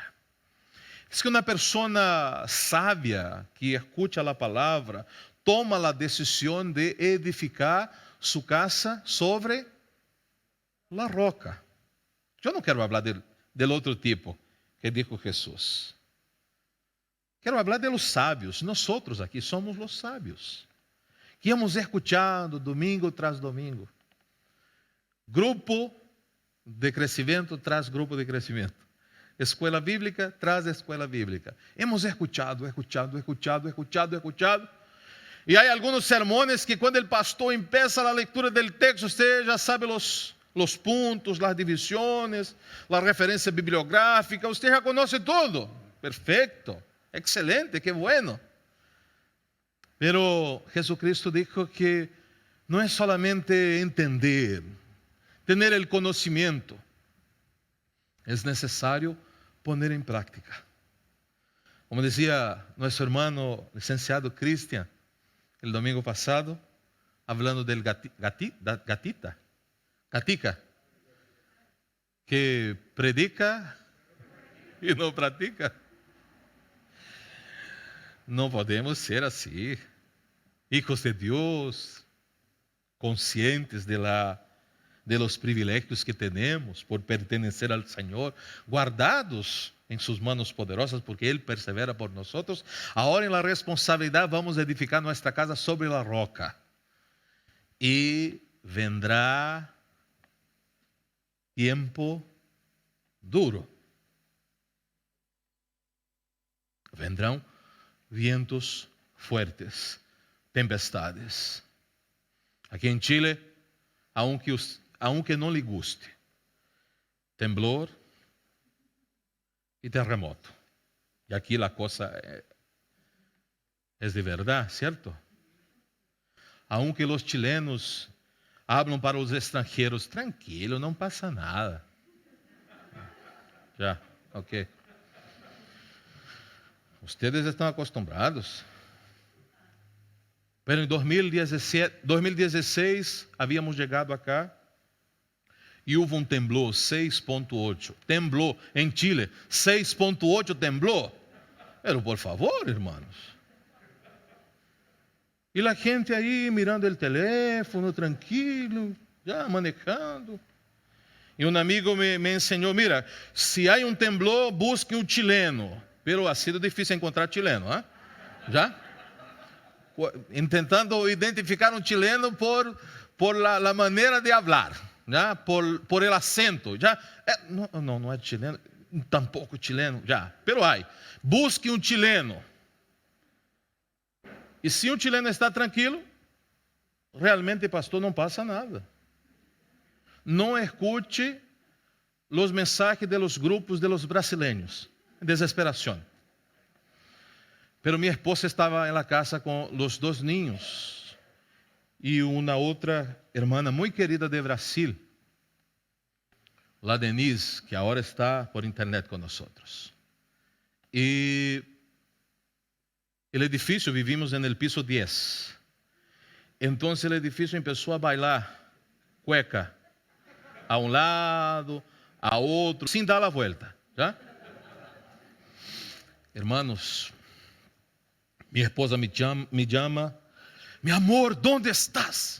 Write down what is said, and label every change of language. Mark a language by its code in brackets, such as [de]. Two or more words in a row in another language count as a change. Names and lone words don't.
[pt] Diz que uma pessoa sábia que escuta a palavra toma a decisão de edificar sua casa sobre a roca. Eu não quero falar del outro tipo que dijo Jesus. Quero falar [es] de los [pt] sábios. Nós aqui somos os sábios, [es] que hemos escuchado domingo tras domingo. [pt] Grupo de crescimento tras grupo de crescimento. Escola bíblica tras escola bíblica. [es] Hemos escuchado. [pt] E há alguns sermões que quando o pastor empieza a leitura do texto, você já sabe os pontos, as divisões, a referência bibliográfica, você já conhece tudo. Perfeito, excelente, [es] que bueno. Pero Jesucristo dijo que [pt] não é solamente entender, ter o conhecimento, é necessário poner em prática. Como dizia nosso irmão licenciado Cristian, [es] el domingo [pt] passado, [es] hablando del gatica, [pt] que predica e não pratica. Não podemos ser assim, [es] hijos de [pt] Deus, conscientes [es] de los [pt] privilégios que temos [es] por pertenecer [pt] ao Senhor, guardados em suas manos poderosas, porque Ele persevera por nós. Agora, em la responsabilidade, vamos edificar nossa casa sobre a roca. E vendrá tempo duro. [es] Vendrão vientos fuertes, tempestades. [pt] Aqui em Chile, aunque não lhe guste, temblor e terremoto. E aqui a coisa é de verdade, certo? Aunque os chilenos hablam para os estrangeiros, tranquilo, não passa nada. Já, ok. Ustedes estão acostumbrados. Pero em 2016, havíamos chegado acá e houve um temblor 6.8. Temblou em Chile, 6.8 temblou. [es] Pero por favor, [pt] irmãos. E a gente aí mirando o teléfono, tranquilo, já manejando. E um amigo me ensinou, mira, se há um temblor, busque um chileno. [es] Pero ha sido difícil encontrar chileno, ¿eh? ¿Ya? Intentando identificar um chileno por la maneira de hablar, ¿ya? Por el acento, ¿ya? [pt] Não é chileno, tampouco chileno, já. [es] Pero hay. [pt] Busque um chileno. E se um chileno está tranquilo, realmente, pastor, não passa nada. Não escute os mensagens [es] de los grupos de los brasileños. [pt] Desesperação. Pero minha esposa estava na casa com os 2 niños e uma outra irmã muito querida de Brasil, la Denise, que agora está por internet com nós. [es] E El edificio, vivimos en el piso 10. Entonces el edificio empezó a bailar cueca a un lado, a otro, sin dar la vuelta. ¿Ya? Hermanos, mi esposa me llama, mi amor, ¿dónde estás?